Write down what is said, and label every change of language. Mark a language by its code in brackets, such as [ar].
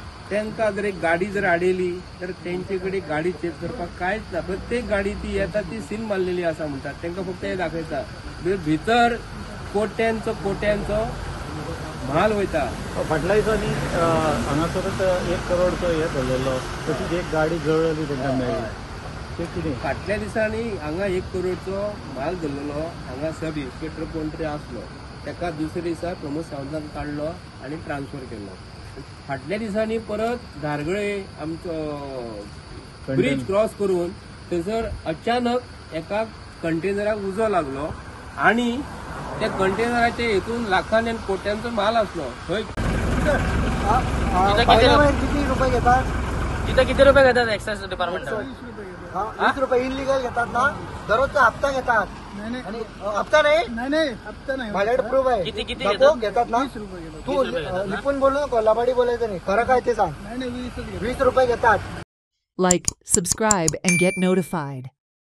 [kok] त्यांका जर एक गाडी जर आडेली तर त्यांच्याकडे गाडी चेक करपाक कांयच ना. प्रत्येक गाडी ती येता ती सील मारलेली असा म्हणतात. त्यांना फक्त हे दाखयता भितर कोट्यांचो म्हाल वयता. फाटल्या दिसांनी हांगासरच 1 करोडचो हे धरलेलो, तशीच एक गाडी जळली तेंकां मेळ्ळी. ते कितें? फाटल्या दिसांनी हांगा 1 करोडचो माल धरलेलो. हांगा सब इन्स्पेक्टर कोण तरी आसलो, ताका दुसऱ्या दिसा प्रमोद सावंतान काडलो आनी ट्रान्सफर केलो. फाटल्या दिसांनी परत धारगळे आमचो ब्रिज क्रॉस करून थंयसर अचानक एका कंटेनराक उजो लागलो आणि त्या कंटेनराच्या हेतून लाखांनी आणि कोट्यांचो माल असलो. थंय [mr] किती रुपये घेतात? तिथं किती रुपये घेतात एक्साइज डिपार्टमेंट? 20 रुपये इनलिगल घेतात ना, दररोजचा हप्ता घेतात. आणि हप्ता नाही हप्ता नाही. माझ्याकडे प्रूफ आहे. किती दाखव, घेतात ना. तू लिपून बोलू नको, लबाडी बोलायचं नाही. खरं काय ते सांग. 20 रुपये घेतात. [en] Like, subscribe, and get notified.